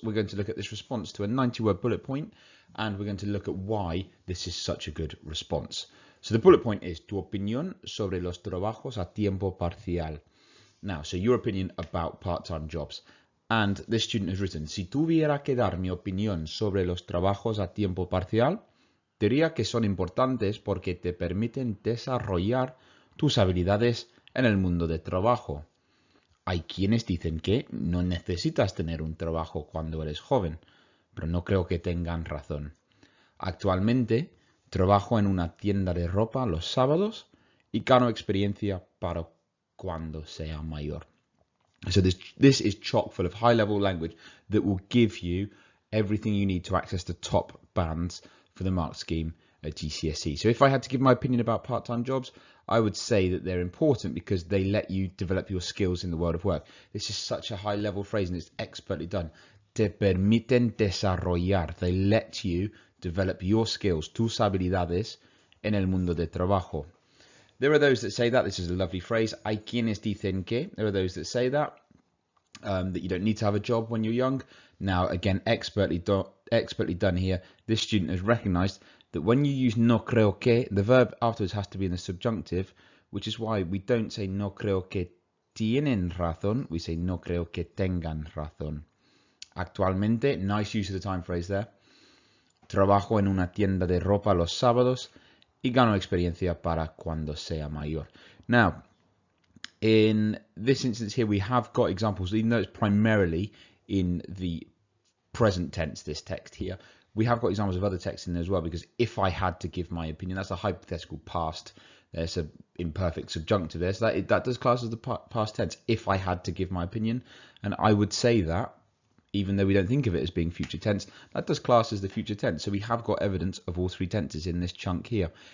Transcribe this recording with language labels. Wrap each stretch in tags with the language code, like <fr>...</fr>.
<en>We're going to look at this response to a 90-word bullet point, and we're going to look at why this is such a good response. So the bullet point is</en> <es>tu opinión sobre los trabajos a tiempo parcial.</es> <en>Now, so your opinion about part-time jobs. And this student has written,</en> <es>si tuviera que dar mi opinión sobre los trabajos a tiempo parcial, diría que son importantes porque te permiten desarrollar tus habilidades en el mundo de trabajo. Hay quienes dicen que no necesitas tener un trabajo cuando eres joven, pero no creo que tengan razón. Actualmente trabajo en una tienda de ropa los sábados y gano experiencia para cuando sea mayor.</es> <en>So this is chock full of high-level language that will give you everything you need to access the top bands for the mark scheme at GCSE. So if I had to give my opinion about part-time jobs, I would say that they're important because they let you develop your skills in the world of work. This is such a high-level phrase and it's expertly done.</en> <es>Te permiten desarrollar.</es> <en>They let you develop your skills,</en> <es>tus habilidades, en el mundo de trabajo.</es> <en>There are those that say that. This is a lovely phrase.</en> <es>Hay quienes dicen que.</es> <en>There are those that say that you don't need to have a job when you're young. Now, again, expertly done here. This student has recognized that when you use</en> <es>no creo que,</es> <en>the verb afterwards has to be in the subjunctive, which is why we don't say</en> <es>no creo que tienen razón.</es> <en>We say</en> <es>no creo que tengan razón. Actualmente,</es> <en>nice use of the time phrase there.</en> <es>Trabajo en una tienda de ropa los sábados y gano experiencia para cuando sea mayor.</es> <en>Now, in this instance here, we have got examples, even though it's primarily in the present tense, this text here, we have got examples of other texts in there as well, because if I had to give my opinion, that's a hypothetical past, there's an imperfect subjunctive there, so that does class as the past tense, if I had to give my opinion, and I would say that, even though we don't think of it as being future tense, that does class as the future tense. So we have got evidence of all three tenses in this chunk here.</en>